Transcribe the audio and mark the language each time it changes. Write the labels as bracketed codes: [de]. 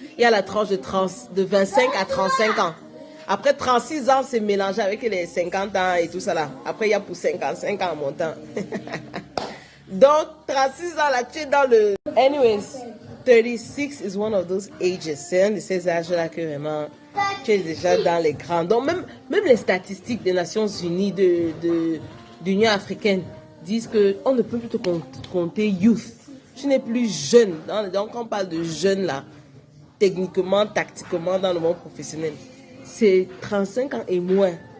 [fr] Il y a la tranche de 25 à 35 ans. Après 36 ans, c'est mélangé avec les 50 ans et tout ça là. Après, il y a pour 55 ans en montant. Donc, 36 ans là, tu es dans le... [en] Anyways, 36 is one of those ages. [fr] C'est un de ces âges-là que vraiment, tu es déjà dans les grands. Donc, même les statistiques des Nations Unies, de l'Union africaine, disent qu'on ne peut plus te compter youth. Tu n'es plus jeune. Donc, quand on parle de jeune là, techniquement, tactiquement, dans le monde professionnel, c'est 35 ans et moins.